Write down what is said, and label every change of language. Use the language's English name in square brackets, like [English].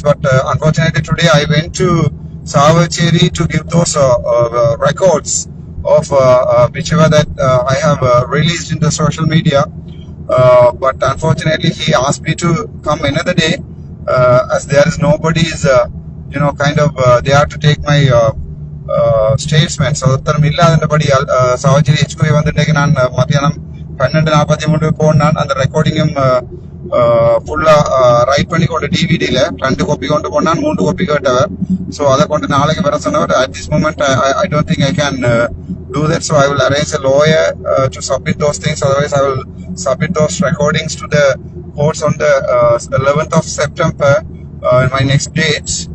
[English] But unfortunately today I went to Savacheri to give those records of whichever that I have released in the social media. But unfortunately he asked me to come another day, as there is nobody is kind of there to take my statements. [Tamil] ஒருத்தரும் இல்லாதபடி Chavakachcheri HQI வந்துட்டு நான் மத்தியானம் 12:43 போனான். அந்த ரெக்கார்டிங்கும் ஃபுல்லா right பண்ணி கொண்டு டிவிடியில 2 காப்பி கொண்டு போனான், 3 காப்பி கேட்டவர். ஸோ அதை கொண்டு நாளைக்கு வர சொன்னவர். [English] At this moment I don't think I can do that, so I will arrange a lawyer to submit those things. Otherwise I will submit those recordings to the courts on the 11th of September in my next dates.